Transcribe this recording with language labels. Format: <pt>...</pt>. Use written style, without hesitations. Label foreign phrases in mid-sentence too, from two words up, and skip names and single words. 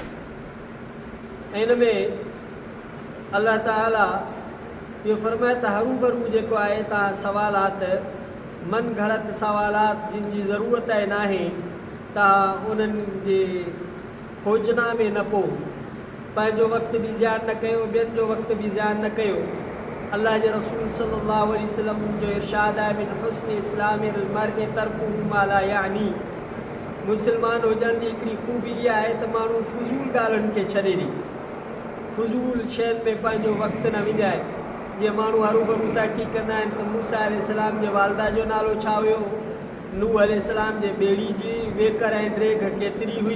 <sd>इन में अल्लाह ताला इहो फरमाए त हरूभरू जेको आहे तव्हां सवालात मन घड़त सवालात जिन जी ज़रूरत नाहे, तव्हां उन्हनि जे खोजना में न पओ। पंहिंजो वक़्तु बि ज़ियान न कयो, ॿियनि जो वक़्तु बि ज़ियान न कयो। अल्लाह जे रसूल</sd> <ar>صلى الله عليه وسلم</ar> <sd>जो इरशाद आहे,</sd> <ar>من حسن إسلام المرء تركه ما لا يعنيه.</ar> <sd>मुस्लमान हुजण जी हिकिड़ी ख़ूबी इहा आहे त माण्हू फज़ूल ॻाल्हियुनि खे छॾे ॾे, फज़ूल शयुनि में पंहिंजो वक़्तु न विञाए। जीअं माण्हू हरू भरू तहक़ीक़ कंदा आहिनि त मूसा अलैहिस्सलाम जे वालदा जो नालो छा हुयो, नूह अलैहिस्सलाम जे ॿेड़ी जी वेकर ऐं ड्रेग केतिरी हुई।</sd>